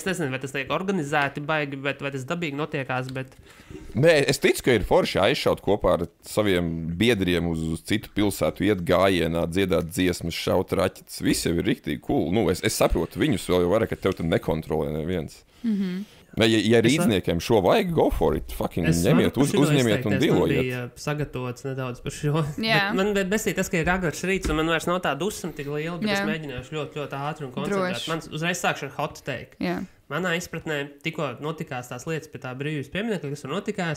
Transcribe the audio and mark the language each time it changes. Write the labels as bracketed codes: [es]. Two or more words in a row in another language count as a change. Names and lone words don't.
[lv] Es nezinu, vai tas tiek organizēti baigi, bet vai tas dabīgi notiekās, bet... Nē, es ticu, ka ir forši aizšaut kopā ar saviem biedriem uz citu pilsētu, iet gājienā, dziedāt dziesmas, šaut raķetes. Visi jau ir riktīgi cool. Es saprotu viņus, vēl jau vairāk, ka tev tad nekontrolē neviens. Ja rīdzniekiem šo vajag, [en] go for it, fucking [lv] ņemiet, uzņemiet un dealojiet. Es biju sagatavots nedaudz par šo. Man besīja tas, ka ir agrāks rīts, un man vairs nav tā dusma tik liela, bet es mēģināšu ļoti, ļoti ātri un koncentrēt. Man uzreiz sākšu ar [en] hot take. [lv] Manā izpratnē tikko notikās tās lietas pie tā brīvības pieminekļa, kas tur notikās.